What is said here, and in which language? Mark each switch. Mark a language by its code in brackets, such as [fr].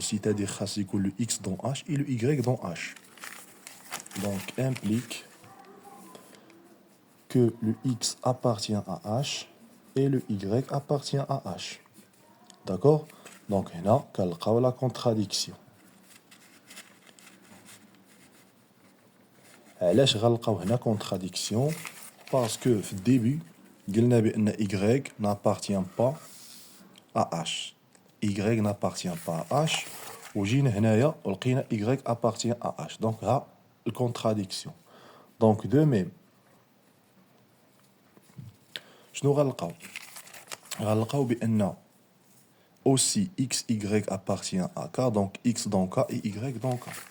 [fr] C'est-à-dire [ar] khas يكون [fr] le X dans H et le Y dans H. Donc implique que le X appartient à H et le Y appartient à H. D'accord? Donc [ar] هنا كنلقاو [fr] la contradiction. [ar] علاش غنلقاو هنا contradiction? [fr] Parce que [ar] في [fr] début قلنا بأن Y n'appartient pas à H. Y n'appartient pas à H. [ar] وجينا هنايا ولقينا [fr] Y appartient à H. [ar] Donc ها الكونتراديكسيون. [fr] Donc de même [ar] شنو غنلقاو؟ غنلقاو بأن [fr] aussi X, Y appartient à K, donc X dans K et Y dans K.